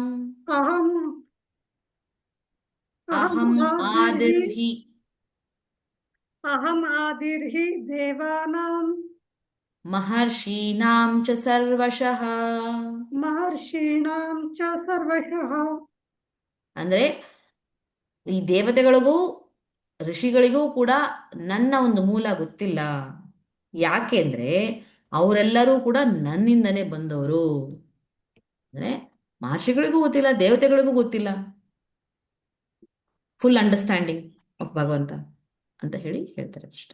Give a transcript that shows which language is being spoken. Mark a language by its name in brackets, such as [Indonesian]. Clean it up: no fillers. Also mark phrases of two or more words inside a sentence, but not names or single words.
[Sanskrit] ಅಹಂ ಅಹಂ ಅಹಮಾದಿರ್ಹಿ ಆದಿರ್ ಹಿ ಅಹಂ ಆದಿರ್ಹಿ ದೇವಾನಾಂ ಮಹರ್ಷೀಣಾಂ ಚ ಸರ್ವಶಃ. ಮಹರ್ಷೀಣಾಂ ಚ ಸರ್ವಶಃ. [Kannada] ಅಂದ್ರೆ ಈ ದೇವತೆಗಳಿಗೂ ಋಷಿಗಳಿಗೂ ಕೂಡ ನನ್ನ ಒಂದು ಮೂಲ ಗೊತ್ತಿಲ್ಲ. ಯಾಕೆಂದ್ರೆ ಅವರೆಲ್ಲರೂ ಕೂಡ ನನ್ನಿಂದನೇ ಬಂದವರು. ಅಂದ್ರೆ ಮಹರ್ಷಿಗಳಿಗೂ ಗೊತ್ತಿಲ್ಲ, ದೇವತೆಗಳಿಗೂ ಗೊತ್ತಿಲ್ಲ [English] full understanding of [Kannada] ಭಗವಂತ ಅಂತ ಹೇಳಿ ಹೇಳ್ತಾರೆ ಅಷ್ಟೆ.